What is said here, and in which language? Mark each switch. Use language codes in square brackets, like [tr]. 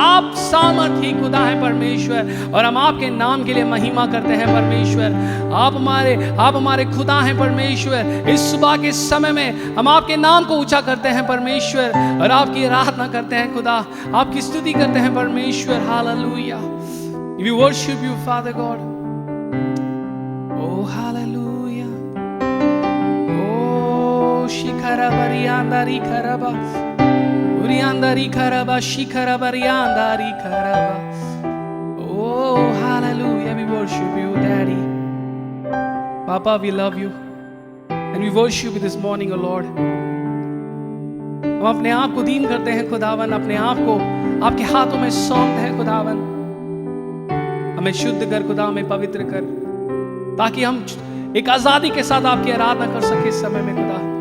[hi] आप सामर्थ ही खुदा है परमेश्वर, और हम आपके नाम के लिए महिमा करते हैं परमेश्वर। आप हमारे खुदा हैं परमेश्वर। इस सुबह के समय में हम आपके नाम को ऊंचा करते हैं परमेश्वर, और आपकी आराधना करते हैं खुदा, आपकी स्तुति करते हैं परमेश्वर। Hallelujah. [en] We worship you, Father God. Oh, hallelujah. Oh, shikara barianda rikaraba, urianda rikaraba, shikara barianda rikaraba. Oh, hallelujah. We worship you, Daddy. Papa, we love you. And we worship you this morning, O Lord. [hi] हम अपने आप को दीन करते हैं खुदावन, अपने आप को आपके हाथों में सौंपते हैं खुदावन। हमें शुद्ध कर खुदा, हमें पवित्र कर, ताकि हम एक आजादी के साथ आपकी आराधना कर सके इस समय में खुदा।